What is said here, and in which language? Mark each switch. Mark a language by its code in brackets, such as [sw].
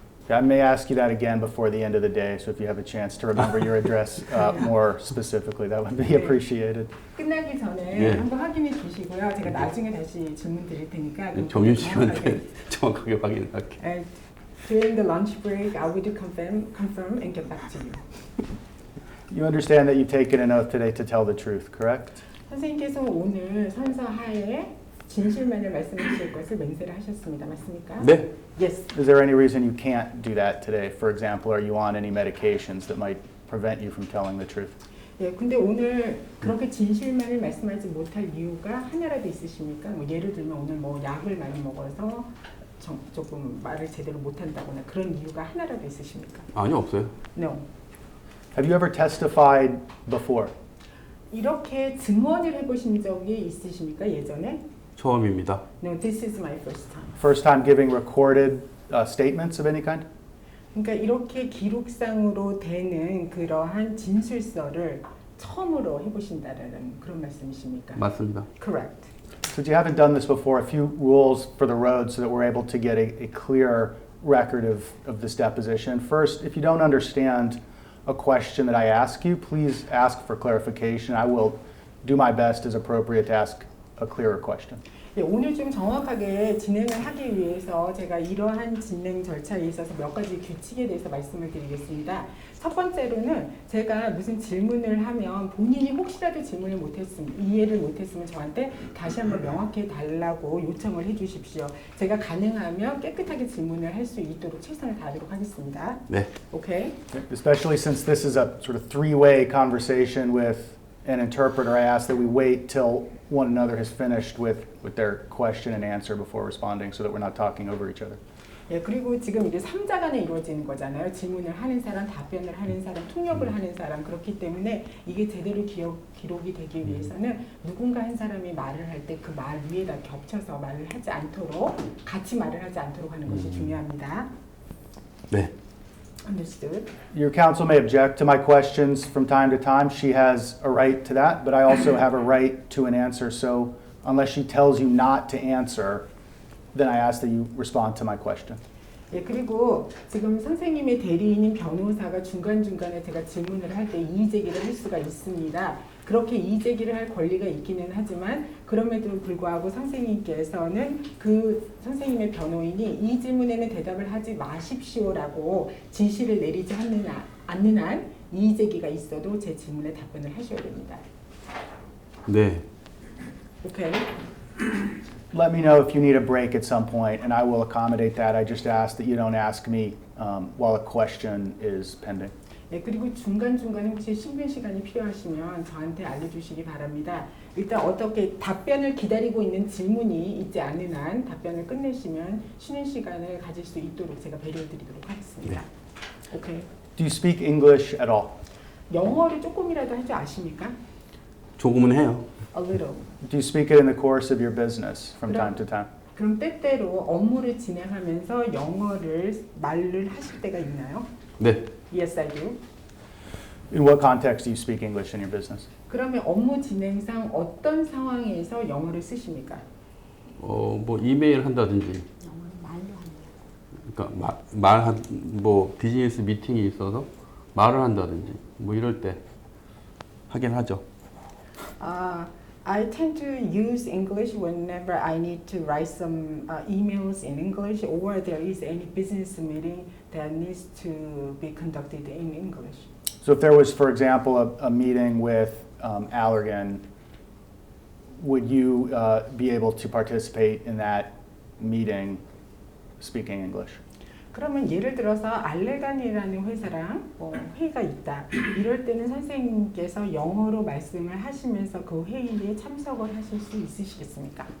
[en] I may ask you that again before the end of the day, so if you have a chance to remember your address more specifically, that would be appreciated. [ko] 끝나기 전에 네. 한번 확인해 주시고요. 제가 나중에 다시 질문 드릴 테니까 점심시간 때 정확하게 확인할게요. [en] During the lunch break, I will confirm and get back to you. You understand that you've taken an oath today to tell the truth, correct? [ko] 선생님께서 오늘 선서하에 진실만을 말씀해 주실 것을 맹세를 하셨습니다. 맞습니까? 네. [en] Yes. Is there any reason you can't do that today? For example, are you on any medications that might prevent you from telling the truth? [ko] 예, 근데 오늘 그렇게 진실만을 말씀하지 못할 이유가 하나라도 있으십니까? 뭐 예를 들면 오늘 뭐 약을 많이 먹어서 조금 말을 제대로 못한다거나 그런 이유가 하나라도 있으십니까? 아니요, 없어요. [en] No. Have you ever testified before? [ko] 이렇게 증언을 해보신 적이 있으십니까? 예전에? 처음입니다. [en] No, this is my first time. First time giving recorded statements of any kind? [ko] 그러니까 이렇게 기록상으로 되는 그러한 진술서를 처음으로 해보신다는 그런 말씀이십니까? 맞습니다. [en] Correct. Since you haven't done this before, a few rules for the road so that we're able to get a clear record of this deposition. First, if you don't understand a question that I ask you, please ask for clarification. I will do my best as appropriate to ask a clearer question. [ko] 예, 오늘 좀 정확하게 진행을 하기 위해서 제가 이러한 진행 절차에 있어서 몇 가지 규칙에 대해서 말씀을 드리겠습니다. 첫 번째로는 제가 무슨 질문을 하면 본인이 혹시라도 질문을 이해를 못했으면 저한테 다시 한번 명확히 달라고 요청을 해주십시오. 제가 가능하면 깨끗하게 질문을 할 수 있도록 최선을 다하도록 하겠습니다. 네. [en] Okay? Especially since this is a sort of three-way conversation with an interpreter, I ask that we wait till one another has finished with their question and answer before responding so that we're not talking over each other. [ko] 예, 그리고 지금 이게 3자 간에 이루어지는 거잖아요. 질문을 하는 사람, 답변을 하는 사람, 통역을 하는 사람. 그렇기 때문에 이게 제대로 기록이 되기 위해서는 누군가 한 사람이 말을 할 때 그 말 위에다 겹쳐서 말을 하지 않도록 같이 말을 하지 않도록 하는 것이 중요합니다. 네. [en] Understood. Your counsel may object to my questions from time to time. She has a right to that, but I also have a right to an answer. So unless she tells you not to answer, then I ask that you respond to my question. [ko] 예, 그리고 지금 선생님의 대리인인 변호사가 중간중간에 제가 질문을 할 때 이의제기를 할 수가 있습니다. 그렇게 이의제기를 할 권리가 있기는 하지만 그럼에도 불구하고 선생님께서는 그 선생님의 변호인이 이 질문에는 대답을 하지 마십시오라고 지시를 내리지 않는 한 이의제기가 있어도 제 질문에 답변을 하셔야 됩니다. 네. 오케이. [en] Let me know if you need a break at some point, and I will accommodate that. I just ask that you don't ask me while a question is pending. [ko] 예, 그리고 중간중간에 혹시 쉬는 시간이 필요하시면 저한테 알려주시기 바랍니다. 일단 어떻게 답변을 기다리고 있는 질문이 있지 않는 한 답변을 끝내시면 쉬는 시간을 가질 수 있도록 제가 배려드리도록 하겠습니다. 오케이. [en] Do you speak English at all? [ko] 영어를 조금이라도 할 줄 아십니까? 조금은 해요. [en] A little. Do you speak it in the course of your business from time to time? [ko] 그럼 때때로 업무를 진행하면서 말을 하실 때가 있나요? 네. [en] Yes, I do. In what context do you speak English in your business? [ko] 그러면 업무 진행상 어떤 상황에서 영어를 쓰십니까? 뭐 이메일 한다든지. 영어는 말로 합니다. 그러니까 뭐 비즈니스 미팅이 있어서 말을 한다든지 뭐 이럴 때 하긴 하죠. [en] I tend to use English whenever I need to write some emails in English or there is any business meeting that needs to be conducted in English. So if there was, for example, a meeting with Allergan, would you be able to participate in that meeting speaking English? [ko] 그러면 예를 들어서 알레간이라는 회사랑 회의가 있다. 이럴 때는 선생님께서 영어로 말씀을 하시면서 그 회의에 참석을 하실 수 있으시겠습니까?